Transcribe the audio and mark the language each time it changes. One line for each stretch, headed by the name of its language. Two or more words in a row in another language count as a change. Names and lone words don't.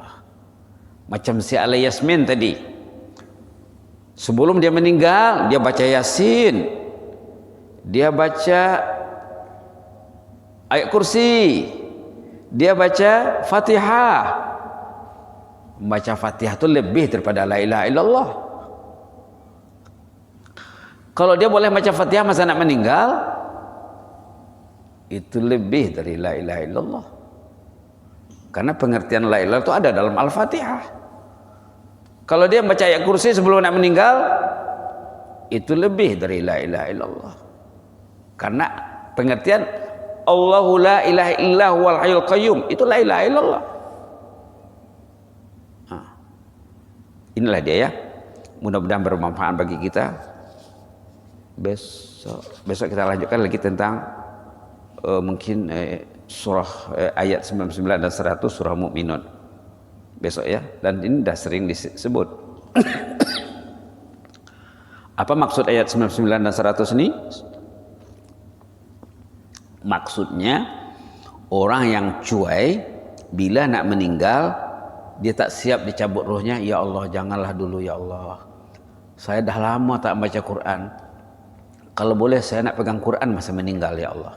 Malay: Macam si Ali Yasmin tadi, sebelum dia meninggal dia baca Yasin, dia baca ayat kursi, dia baca Fatihah. Membaca Fatihah itu lebih daripada
Arabic: لا إله إلا الله.
Malay: Kalau dia boleh baca Fatihah masa nak meninggal, itu lebih dari
Arabic: لا إله إلا الله.
Malay: Karena pengertian
Arabic: لا إله إلا الله
Malay: itu ada dalam Al-Fatihah. Kalau dia baca ayat kursi sebelum nak meninggal, itu lebih dari
Arabic: لا إله إلا الله.
Malay: Karena pengertian
Arabic: الله لا إله إلا هو الحي القيوم,
Malay: itu
Arabic: لا إله إلا الله.
Malay: Inilah dia ya. Mudah-mudahan bermanfaat bagi kita. Besok kita lanjutkan lagi tentang mungkin surah ayat 99 dan 100 surah Mukminun. Besok ya. Dan ini sudah sering disebut. Apa maksud ayat 99 dan 100 ini? Maksudnya orang yang cuai bila nak meninggal dia tak siap dicabut rohnya.
Arabic: يا الله,
Malay: janganlah dulu
Arabic: يا الله,
Malay: saya dah lama tak baca Quran, kalau boleh saya nak pegang Quran masa meninggal
Arabic: يا الله.